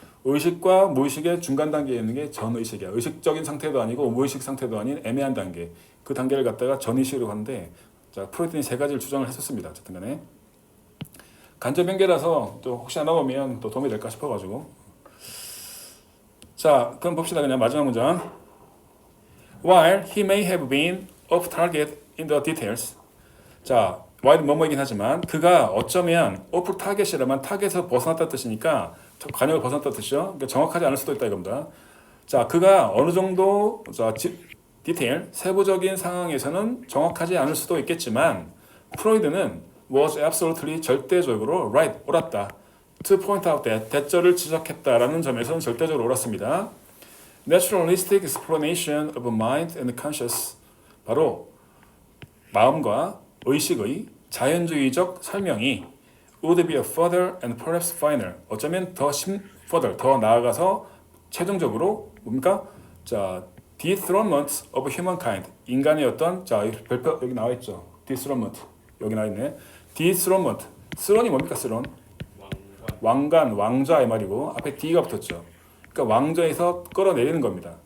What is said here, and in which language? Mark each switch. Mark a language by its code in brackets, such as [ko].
[ko] 의식과 무의식의 중간 단계에 있는 게 전의식이야. 의식적인 상태도 아니고 무의식 상태도 아닌 애매한 단계. 그 단계를 갖다가 전의식으로 하는데 자, 프로이드는 세 가지를 주장을 했었습니다. 어쨌든 간에 간접 연계라서 또 혹시 안 나오면 또 도움이 될까 싶어가지고 자, 그럼 봅시다. 그냥 마지막 문장. [en] While he may have been off target in the details. [ko] 자, while 뭐뭐이긴 하지만 그가 어쩌면 off target이라면 타겟에서 벗어났다는 뜻이니까 관역을 벗어났다는 뜻이죠. 그러니까 정확하지 않을 수도 있다 이겁니다. 자, 그가 어느 정도 디테일, 세부적인 상황에서는 정확하지 않을 수도 있겠지만 프로이드는 [en] was absolutely [ko] 절대적으로 right, 옳았다. [en] To point out that, [ko] 대절을 지적했다라는 점에서는 절대적으로 옳았습니다. [en] Naturalistic explanation of mind and conscious, [ko] 바로 마음과 의식의 자연주의적 설명이 [en] would be a further and perhaps final. [ko] 어쩌면 further 더 나아가서 최종적으로 뭡니까? [en] 자, dethronement of humankind. [ko] 인간의 어떤 자, 별표 여기 나와 있죠. dethronement. 여기 나와 있네. dethronement. 스론이 뭡니까? 스론. 왕관, 왕자의 말이고 앞에 D가 붙었죠. 그러니까 왕좌에서 끌어내리는 겁니다.